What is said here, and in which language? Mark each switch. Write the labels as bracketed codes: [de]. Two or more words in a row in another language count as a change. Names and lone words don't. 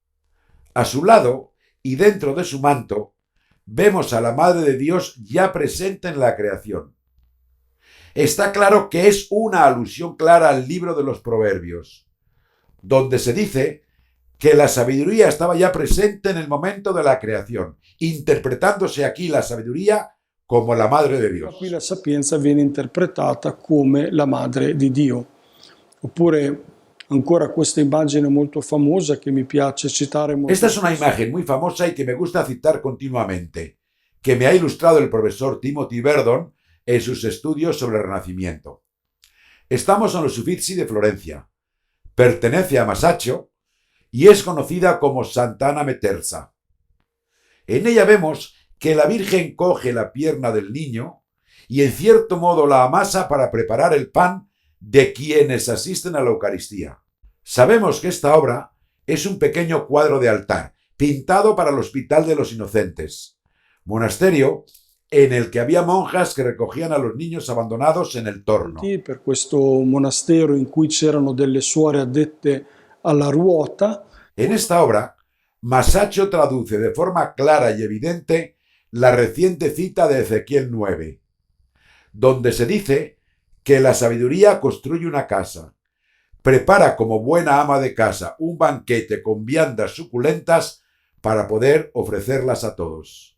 [es] A su lado y dentro de su manto, vemos a la Madre de Dios ya presente en la creación. Está claro que es una alusión clara al libro de los Proverbios, donde se dice que la sabiduría estaba ya presente en el momento de la creación, interpretándose aquí la sabiduría como la Madre de Dios. [it] Qui la sapienza viene interpretata come la Madre di Dio. Oppure ancora questa immagine molto famosa che mi piace citare molto. [es] Esta es una imagen muy famosa y que me gusta citar continuamente, que me ha ilustrado el profesor Timothy Verdon en sus estudios sobre el Renacimiento. Estamos en los Uffizi de Florencia. Pertenece a Masaccio y es conocida como Sant'Anna Metersa. En ella vemos que la Virgen coge la pierna del niño y en cierto modo la amasa para preparar el pan de quienes asisten a la Eucaristía. Sabemos que esta obra es un pequeño cuadro de altar, pintado para el Hospital de los Inocentes, monasterio en el que había monjas que recogían a los niños abandonados en el torno. [it] Per questo monastero in cui c'erano delle suore addette alla ruota. [es] En esta obra, Masaccio traduce de forma clara y evidente la reciente cita de Ezequiel 9, donde se dice que la sabiduría construye una casa, prepara como buena ama de casa un banquete con viandas suculentas para poder ofrecerlas a todos.